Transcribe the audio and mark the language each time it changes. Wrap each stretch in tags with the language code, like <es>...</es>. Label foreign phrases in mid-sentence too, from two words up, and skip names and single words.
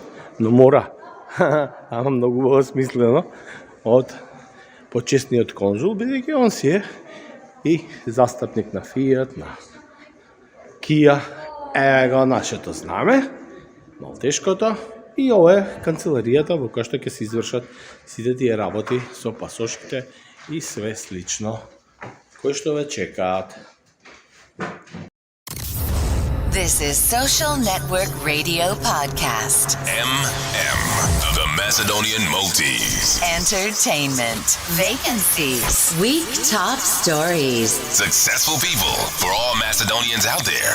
<mk>но мора, ама многу осмислено, од почесниот конзул, бидејќи он си е и застапник на Fiat, на Kia, е го нашето знаме, малтешкото, и ова е канцеларијата во која што ќе се извршат сите тие работи со пасошките и све слично кои што ве чекаат.</mk> <en>This is Social Network Radio Podcast. MM, the Macedonian Maltese. Entertainment, vacancies, week top stories. Successful people for all Macedonians out there.</en>